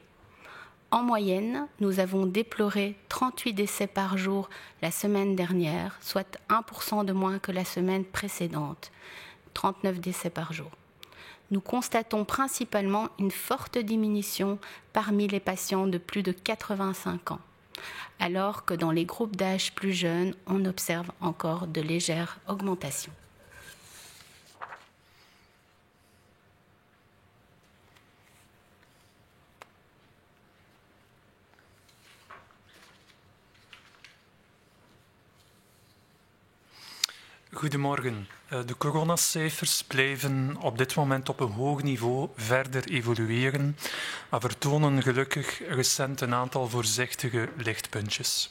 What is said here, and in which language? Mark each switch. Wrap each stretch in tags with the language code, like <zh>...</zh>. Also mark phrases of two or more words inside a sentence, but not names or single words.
<fr>En moyenne, nous avons déploré 38 décès par jour la semaine dernière, soit 1% de moins que la semaine précédente, 39 décès par jour. Nous constatons principalement une forte diminution parmi les patients de plus de 85 ans, alors que dans les groupes d'âge plus jeunes, on observe encore de légères augmentations.</fr> <nl>Goedemorgen. De coronacijfers blijven op dit moment op een hoog niveau verder evolueren, maar vertonen gelukkig recent een aantal voorzichtige lichtpuntjes.</nl>